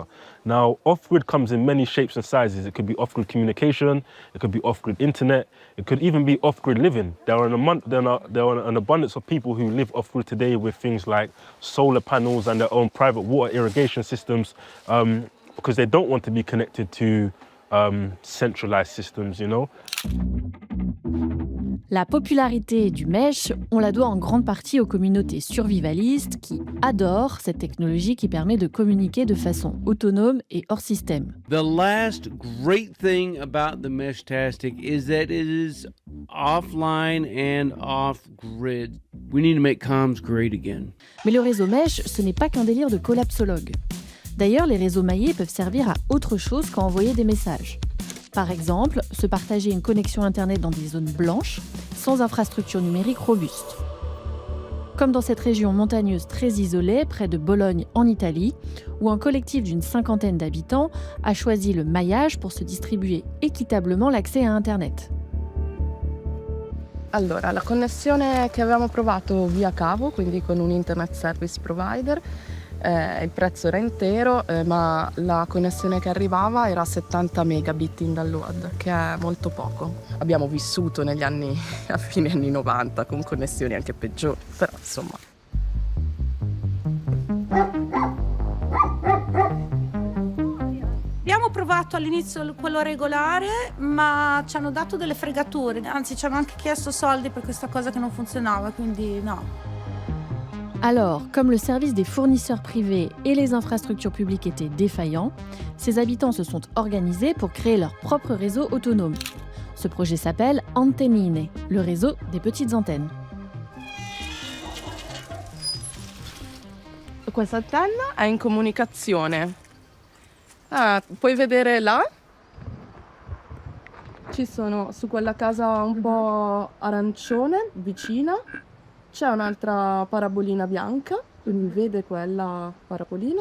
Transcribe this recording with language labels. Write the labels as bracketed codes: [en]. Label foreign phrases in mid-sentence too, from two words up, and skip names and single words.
[en] Now, off-grid comes in many shapes and sizes. It could be off-grid communication, it could be off-grid internet, it could even be off-grid living. There are an abundance of people who live off-grid today with things like solar panels and their own private water irrigation systems because they don't want to be connected to centralized systems, you know. [fr] La popularité du mesh, on la doit en grande partie aux communautés survivalistes qui adorent cette technologie qui permet de communiquer de façon autonome et hors système. [en] The last great thing about the Meshtastic is that it is offline and off-grid. We need to make comms great again. [fr] Mais le réseau mesh, ce n'est pas qu'un délire de collapsologue. D'ailleurs, les réseaux maillés peuvent servir à autre chose qu'à envoyer des messages. Par exemple, se partager une connexion Internet dans des zones blanches, sans infrastructure numérique robuste. Comme dans cette région montagneuse très isolée, près de Bologne en Italie, où un collectif d'une 50aine d'habitants a choisi le maillage pour se distribuer équitablement l'accès à Internet. [it] Allora, la connessione che avevamo provato via cavo, quindi con un [en] internet service provider, [it] il prezzo era intero, ma la connessione che arrivava era 70 megabit in download, che è molto poco. Abbiamo vissuto negli anni, a fine anni 90, con connessioni anche peggiori, però insomma. Abbiamo provato all'inizio quello regolare, ma ci hanno dato delle fregature, anzi ci hanno anche chiesto soldi per questa cosa che non funzionava, quindi no. [fr] Alors, comme le service des fournisseurs privés et les infrastructures publiques étaient défaillants, ces habitants se sont organisés pour créer leur propre réseau autonome. Ce projet s'appelle Antennine, le réseau des petites antennes. [it] Questa antenna è in comunicazione. Puoi vedere là? Ci sono su quella casa un po' arancione, vicina. C'è un'altra parabolina bianca, quindi vede quella parabolina.